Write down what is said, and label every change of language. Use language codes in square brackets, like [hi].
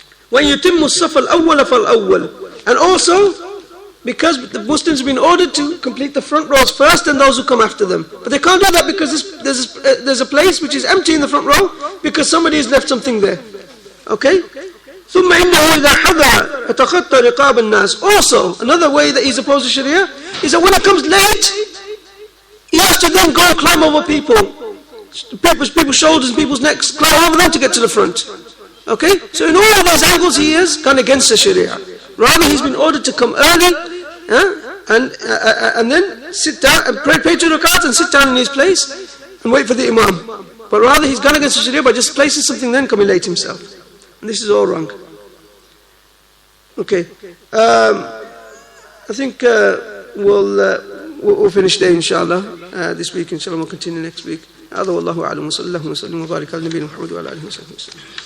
[ar] وَإِنْ يُتِمُّ الصَّفَ الْأَوَّلَ فَالْأَوَّلِ. [en] And also, because the Muslims have been ordered to complete the front rows first and those who come after them. But they can't do that because there's a place which is empty in the front row because somebody has left something there. Okay? [ar] ثُمَّ إِنَّهُ إِذَا حَضَرَ أَتَخَطَّ رِقَابَ النَّاسِ. [en] Also, another way that he's opposed to Sharia is that when it comes late, he has to then go and climb over people's shoulders and people's necks, climb over them to get to the front. Okay? So in all of those angles he has gone against the Sharia. Rather he's been ordered to come early and then sit down and pray 2 rakats and sit down in his place and wait for the Imam. But rather he's gone against the Sharia by just placing something then coming late himself. And this is all wrong. Okay. I think we'll finish there inshallah this week. Inshallah we'll continue next week. [ar] هذا والله أعلم وصلى الله وسلم وبارك على نبينا محمد وعلى آله وصحبه وسلم.